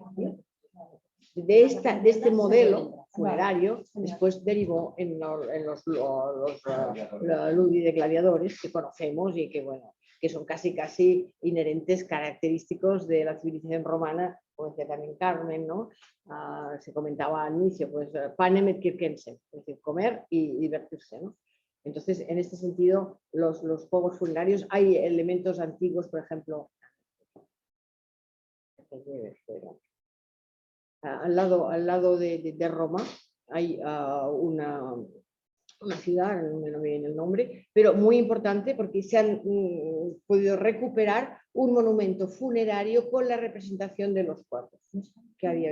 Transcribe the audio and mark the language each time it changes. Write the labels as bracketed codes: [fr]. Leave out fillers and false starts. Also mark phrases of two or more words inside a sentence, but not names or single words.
[es] De este modelo funerario después derivó en los ludi de gladiadores que conocemos y que, bueno, que son casi inherentes, característicos de la civilización romana, como decía también Carmen, ¿no? Se comentaba al inicio, pues [la] panem et circenses, [es] es decir, comer y divertirse, ¿no? Entonces, en este sentido, los juegos funerarios, hay elementos antiguos, por ejemplo, al lado de Roma hay una ciudad, no me viene el nombre, pero muy importante porque se han podido recuperar un monumento funerario con la representación de los cuerpos que había.